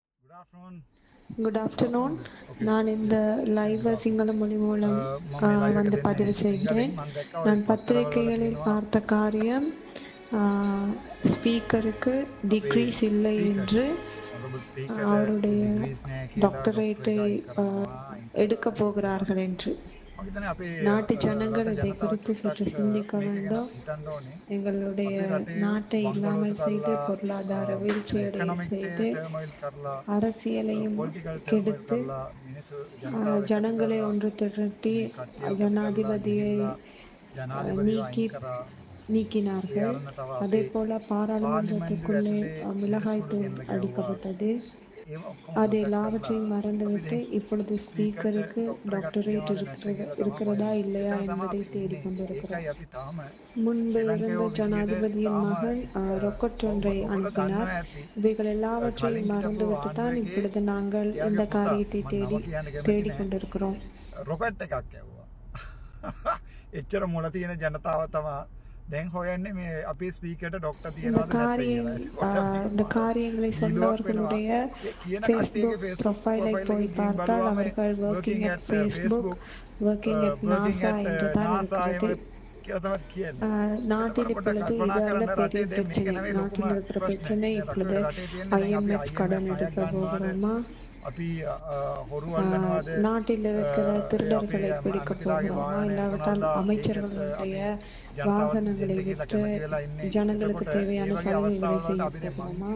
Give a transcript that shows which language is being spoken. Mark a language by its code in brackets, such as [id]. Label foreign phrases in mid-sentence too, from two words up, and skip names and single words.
[en] Good afternoon. good afternoon. Okay, [ta] நான் இந்த [en] let's start [ta] லைவை [en] off. [ta] சிங்கள மொழி மூலம் [si] මම මේ live එක [ta] வந்து [si] දෙන්නේ [ta] பதிவு செய்கிறேன். [si] සිංහලෙන්. මම දැක්කා ඔය [ta] நான் [si] පත්තරවල වල [ta] பத்திரிகைகளில் [si] තියෙනවා [ta] பார்த்த காரியம் ஸ்பீக்கருக்கு [si] අපේ [ta] டிக்ரீஸ் இல்லை [si] ස්පීකර්ට [ta] என்று [si] honorable ස්පීකර්ට [ta] அவருடைய [si] ඩිග්‍රීස් නැහැ කියලා [ta] டாக்டரேட்டை [si] ඩොක්ටරේට් අයින් කරනවා [ta] எடுக்கப் போகிறார்கள் என்று. [si] මම හිතන්නේ අපේ [ta] நாட்டு ஜனங்கள் [si] රට [ta] இதை [si] ජනතාව [ta] குறித்து சற்று [si] චුට්ටක් [ta] சிந்திக்க [si] මේක [ta] வேண்டும். [si] ගැන හිතන්න ඕනේ. [ta] எங்களுடைய [si] අපේ රටේ [ta] நாட்டை [si] බංකොලොත් [ta] இல்லாமல் செய்து [si] කරලා [ta] பொருளாதார வீழ்ச்சியடைய [en] economic [ta] செய்து [si] turmoil කරලා [ta] அரசியலையும் [en] political turmoil [ta] கெடுத்து [si] කරලා මිනිස්සු ජනතාව [ta] ஜனங்களை ஒன்று திரட்டி [si] මේ කට්ටිය [ta] ஜனாதிபதியை [si] ජනාධිපතිව [ta] நீக்கி [si] අයින් කරා [ta] நீக்கினார்கள். அதே போல பாராளுமன்றத்துக்குள்ளே மிளகாய் தூள் அடிக்கப்பட்டது. அது எல்லாவற்றையும் மறந்துவிட்டு இப்பொழுது ஸ்பீக்கருக்கு டாக்டரேட் இருக்கிறதா இல்லையா என்பதை தேடிக்கொண்டிருக்கிறோம். முன்பு இருந்த ஜனாதிபதியின் மகன் ரொக்கட் ஒன்றை அனுப்பினார். இவைகள் எல்லாவற்றையும் மறந்துவிட்டு தான் இப்பொழுது நாங்கள் இந்த காரியத்தை தேடிக்கொண்டிருக்கிறோம். [si] රොකට් එකක් ඇව්වා. එච්චර මුල තියෙන ජනතාව තමා දැන් හොයන්නේ මේ අපේ ස්පීකර්ට ඩොක්ටර් තියනවද නැත්ද කියලා. [ta] இந்த காரியங்களை சொன்னவர்களுடைய ஃபேஸ்புக் ப்ரொஃபைலை போய் பார்த்தால் அவர்கள் [en] working at Facebook, working at NASA [ta] என்று தான் இருக்கிறது. நாட்டில் இப்பொழுது இதல்ல பெரிய பிரச்சனை. நாட்டில் இருக்கிற பிரச்சனை இப்பொழுது IMF கடன் எடுக்க போகிறோமா, நாட்டில் இருக்கிற திருடர்களை பிடிக்க போகிறோமா, இல்லாவிட்டால் அமைச்சர்களுடைய வாகனங்களை விட்டு ஜனங்களுக்கு தேவையான சலுகைகளை செய்ய போகிறோமா.